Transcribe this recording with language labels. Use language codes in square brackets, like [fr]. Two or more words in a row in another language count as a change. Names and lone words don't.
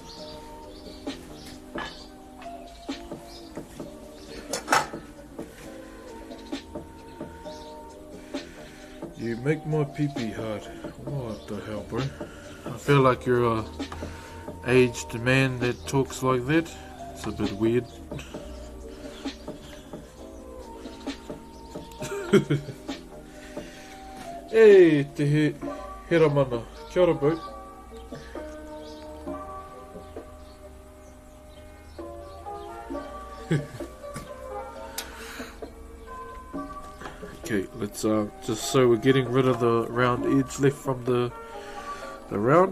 [en] You make my pee-pee hard. What the hell, bro? I feel like you're a aged man that talks like that. It's a bit weird. [mi] Hey, te hera mana. Kia ora, [en] bro. Okay, let's just so we're getting rid of the round edge left from the round.